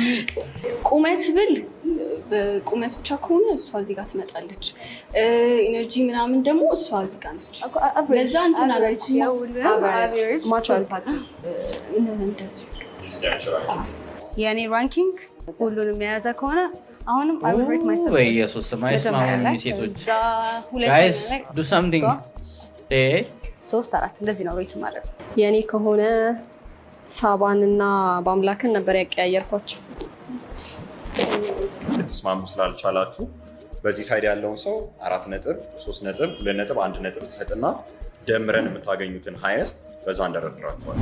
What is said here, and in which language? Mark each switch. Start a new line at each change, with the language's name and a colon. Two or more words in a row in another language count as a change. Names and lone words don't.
Amharic: ቁመት ብል ቁመት ብቻ ከሆነ እሷ እዚህ ጋር ትመጣለች። ኢነርጂ ምናምን ደግሞ እሷ እዚህ ጋር ነች። ለዛ እንትን አለች የኔ ራንኪንግ ሁሉንም የያዘ ከሆነ አሁንም
English: I would rate myself
Amharic: ወይ ኢየሱስ ማይስማሙ ሴቶች
English: guys do something
Amharic: 3-4 እንደዚህ ነው ሬት ማድረግ። የኔ ከሆነ ሳባን እና በአምላክን ነበር ያቀያየርኳቸው። ልትስማሙ ስላልቻላችሁ በዚህ ሳይድ ያለውን ሰው 4 ነጥብ፣ 3 ነጥብ፣ 2 ነጥብ፣ 1 ነጥብ ትሰጥና ደምረን የምታገኙትን ሃይስት በዛ እንደረድራችኋል።